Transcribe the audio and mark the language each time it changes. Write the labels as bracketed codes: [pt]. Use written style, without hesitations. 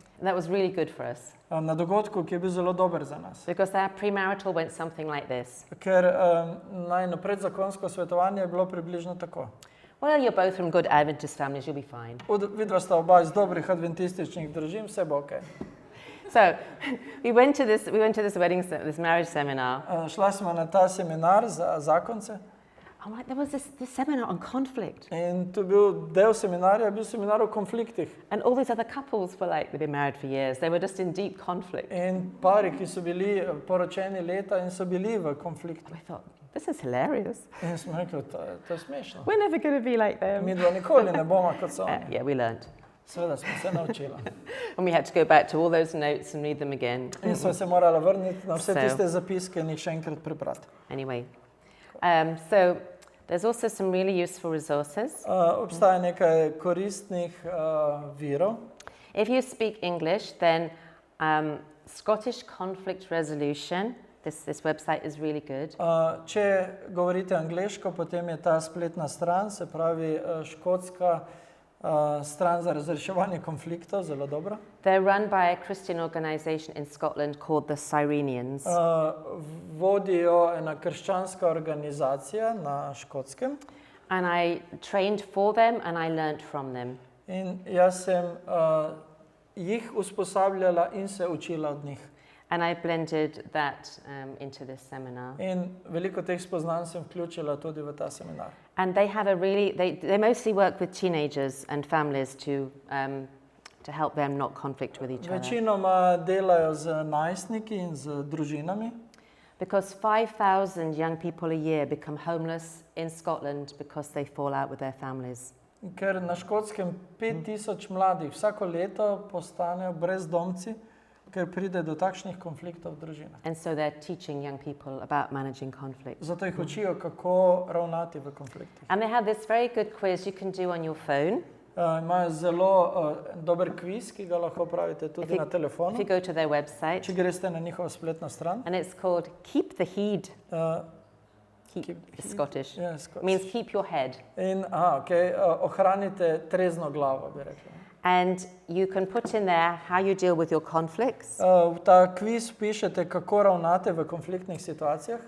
[en] And that was really good for us [sl] na dogodku, ki je bil zelo dober za nas. [en] because our premarital went something like this. [sl] Ker najno predzakonsko svetovanje je bilo približno tako. [en] Well, you're both from good Adventist families, you'll be fine. [sl] Vidva sta oba iz dobrih adventističnih družin, vse bo okej. [en] So we went to this wedding, this marriage seminar. [sl] Šla smo na ta seminar za zakonce [en] I'm like, there was this seminar on conflict. [sl] in to je bil del seminarja, bil seminar o konfliktih. [en] And all these other couples were like, they've been married for years. They were just in deep conflict. [sl] In pari, ki so bili poročeni leta in so bili v konfliktu. [en] I thought, this is hilarious. [sl] In smo rekli, to je smešno. [en] We're never going to be like them. [sl] Mi dva nikoli ne bomo kot so oni. [en] Yeah, we learned. [sl] Seveda smo se naučila. [en] And we had to go back to all those notes and read them again. [sl] In smo se morala vrniti na vse [en] So- [sl] tiste zapiske in jih še enkrat prebrati. [en] Anyway, So there's also some really useful resources. [sl] Obstaja nekaj koristnih virov. [en] If you speak English, then Scottish conflict resolution, this website is really good. [sl] Če govorite angleško, potem je ta spletna stran, se pravi škotska stran za razreševanje konfliktov, zelo dobra. [en] They're run by a Christian organization in Scotland called the Cyrenians. [sl] Vodijo ena krščanska organizacija na Škotskem. [en] And I trained for them and I learnt from them. [sl] In jaz sem jih usposabljala in se učila od njih. [en] And I blended that into this seminar. [sl] In veliko teh spoznanj sem vključila tudi v ta seminar. [en] And they have a really, they mostly work with teenagers and families to help them not conflict with each other. [sl] Večinoma delajo z najstniki in z družinami. [en] Because 5,000 young people a year become homeless in Scotland because they fall out with their families. [sl] Ker na Škotskem 5,000 mladih vsako leto postanejo brezdomci, ker pride do takšnih konfliktov v družinah. [en] And so they're teaching young people about managing conflict. [sl] Zato jih učijo, kako ravnati v konfliktih. [en] And they have this very good quiz you can do on your phone. [sl] Imajo zelo dober kviz, ki ga lahko pravite tudi na [en] If [sl] telefonu, [en] you go to their website, [sl] če greste na njihovo spletno stran. [en] and it's called Keep the Heed. Keep, Keep it's Scottish. Yeah, Scottish. Means keep your head. [sl] In ohranite trezno glavo, bi rekla. [en] And you can put in there how you deal with your conflicts, [sl] V ta kviz pišete, kako ravnate v konfliktnih situacijah,